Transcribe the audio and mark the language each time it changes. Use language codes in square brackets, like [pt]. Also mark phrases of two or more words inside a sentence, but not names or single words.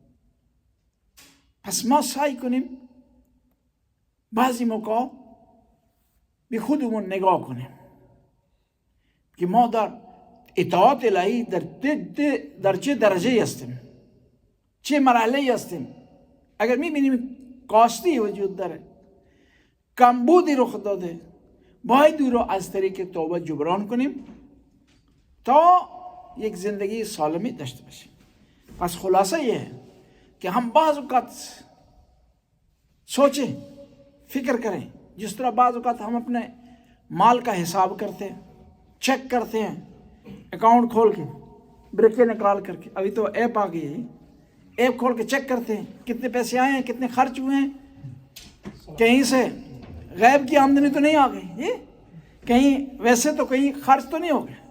[fa] پس ما سعی کنیم بعضی موقع به خودمون نگاه کنیم که ما در اطاعت الهی در چه درجه هستیم، چه مرحله هستیم. اگر میبینیم کاستی وجود داره، کمبودی رخ داده، باید او را از طریق توبه جبران کنیم تا یک زندگی سالمی داشته باشیم. [ur] پس خلاصه یہ کہ ہم بعض اوقات سوچیں، فکر کریں، جس طرح بعض اوقات ہم اپنے مال کا حساب کرتے ہیں، چیک کرتے ہیں، اکاؤنٹ کھول کے بریکیں نکال کر کے، ابھی تو ایپ آ گئی ہے، ایپ کھول کے چیک کرتے ہیں کتنے پیسے آئے ہیں، کتنے خرچ ہوئے ہیں، کہیں سے غیب کی آمدنی تو نہیں آ گئی، کہیں ویسے تو کہیں خرچ تو نہیں ہو گیا.